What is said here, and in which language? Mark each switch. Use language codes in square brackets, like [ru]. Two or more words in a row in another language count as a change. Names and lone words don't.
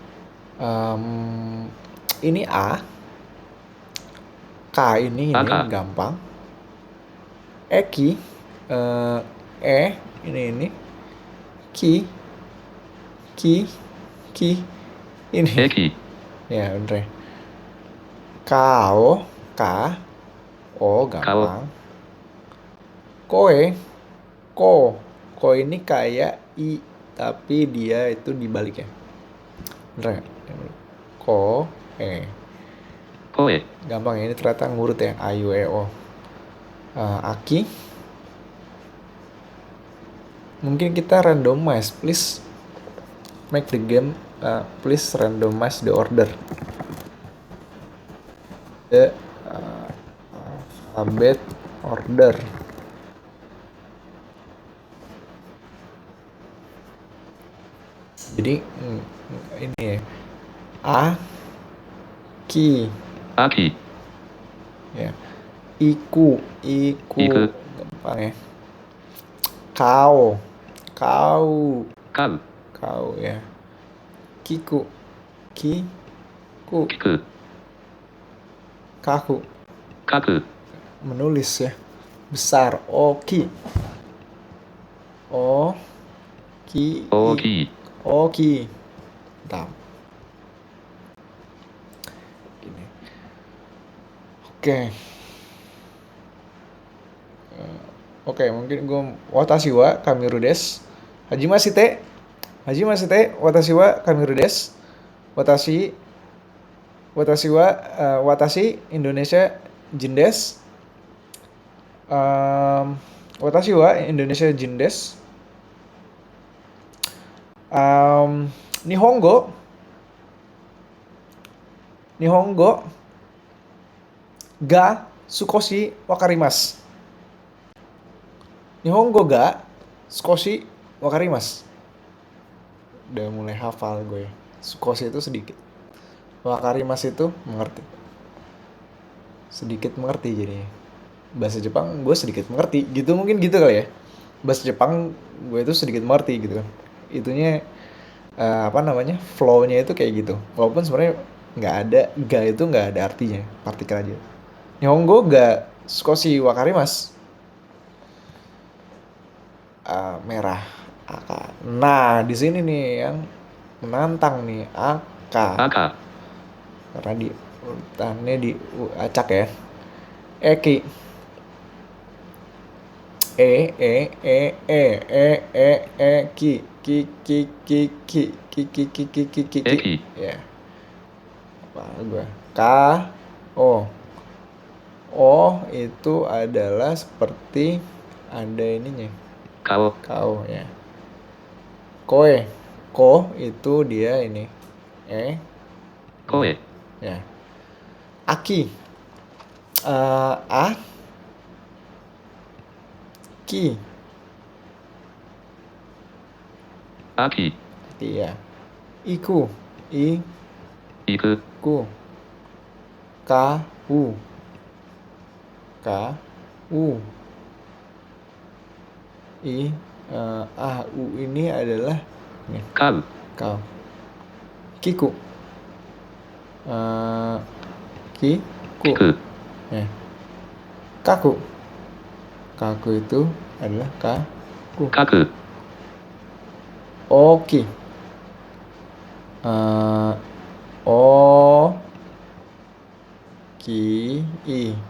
[id] Ini A. K ini Aka. gampang. Eki. Ini. Ki. Ini. Eki. Ya bener. Kau. K. O gampang. Koe. Ko. Ko ini kayak I, tapi dia itu dibalik ya. Bener gak? Ko. Koe. Gampang ya, ini ternyata ngurut ya. A, U, E, O. Aki. Mungkin kita randomize. [en] Please make the game. Please randomize the order. The alphabet order. [id] Jadi ini ya. A, ki. Aki. Ya. Iku. Gampang ya. Kau. Kau ya. Kiku. Kiku. Kaku. Menulis ya. Besar. Oki. Oki. Mantap. Gini. Oke, mungkin gue [ja] 私はカミルです. はじませ て. 私はカミルです. 私は私インドネシア人です. 私はインドネシア人です. 日本語が少し分かります. 日本語が少し分かります. [id] Udah mulai hafal gue. Sukoshi itu sedikit. Wakarimasu itu mengerti. Sedikit mengerti jadinya. Bahasa Jepang gue sedikit mengerti. Gitu mungkin gitu kali ya. Bahasa Jepang gue itu sedikit mengerti gitu kan. Itunya flow-nya itu kayak gitu. Walaupun sebenarnya nggak ada, ga itu nggak ada artinya, partikel aja. [ja] 日本語が少し分かります. [id] Merah. Aka. Nah, di sini nih yang menantang nih, Aka. Karena di urutannya acak ya. Eki. Ki ki ki ki ki ki ki ki ki ki ki ki. Eki. Ya, apa gue? K O. O itu adalah seperti ada ininya. Kao. Kau ya. Koe. Ko itu dia ini. Koe. Ya. Aki. A Ki. Aki. Ki ya. Iku. Iku. Ku. Ka U. Ka U. U ini adalah nih, Kau. kau. Kiku. Kiku. Kiku. Ya. Kaku. Kaku itu adalah kaku. Kaku. Oki. O Ki I.